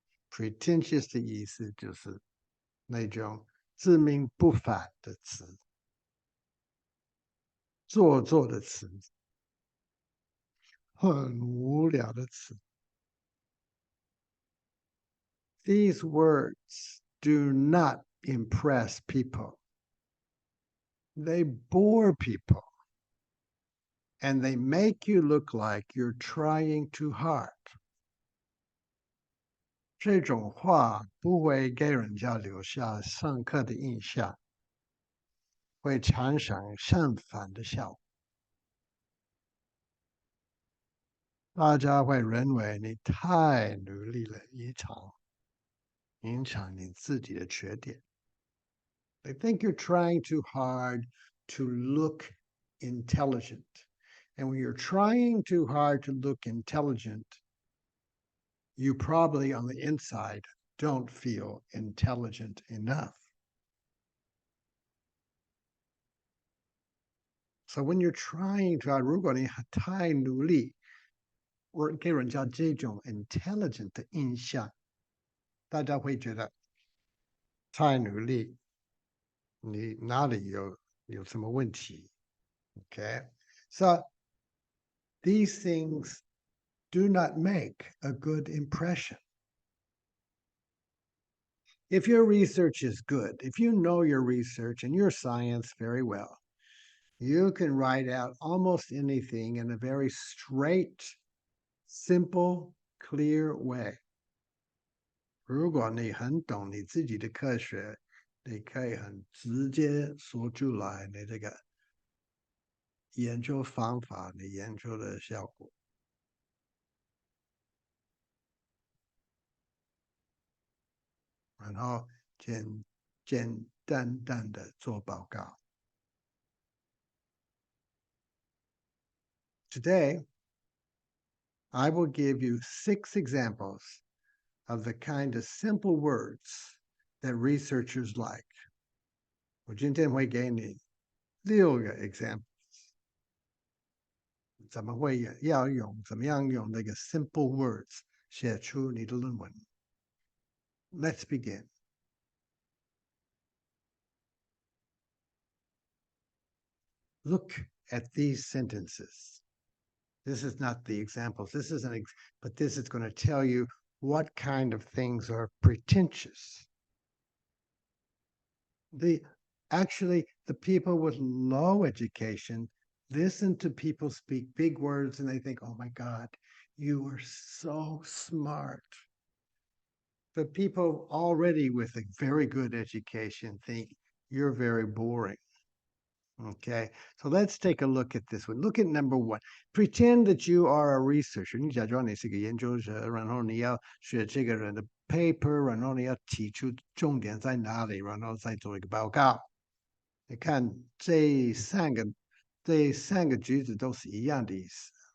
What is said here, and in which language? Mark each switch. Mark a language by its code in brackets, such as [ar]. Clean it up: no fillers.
[zh] Pretentious 的意思就是那种自命不凡的词，做作的词，很无聊的词。 [en] These words do not impress people. They bore people. And they make you look like you're trying too hard. [zh] 这种话不会给人家留下深刻的印象，会产生相反的效果。大家会认为你太努力了，影响你自己的缺点。 [en] They think you're trying too hard to look intelligent. And when you're trying too hard to look intelligent, you probably on the inside don't feel intelligent enough. So when you're trying to, [zh] 如果你太努力，或给人家这种 intelligent 的印象，大家会觉得太努力，你哪里有什么问题 ？ [en] Okay, so these things do not make a good impression. If your research is good, if you know your research and your science very well, you can write out almost anything in a very straight, simple, clear way. [zh] 如果你很懂你自己的科学，你可以很直接说出来你这个研究方法，你研究的效果。然后简单的做报告。 [en] Today, I will give you 6 examples of the kind of simple words that researchers like. [zh] 我今天会给你6个 examples. 怎么样用那个 simple words 写出你的论文。 [en] Let's begin. Look at these sentences. This is not the examples. This is but this is going to tell you what kind of things are pretentious. Actually, the people with low education listen to people speak big words and they think, oh my God, you are so smart. But people already with a very good education think you're very boring. Okay, so let's take a look at this one. Look at number one. Pretend that you are a researcher. [zh] 你假装你是个研究者，然后你要学这个人的 paper，然后你要提出重点在哪里，然后再做一个报告。你看这三个句子都是一样的意思。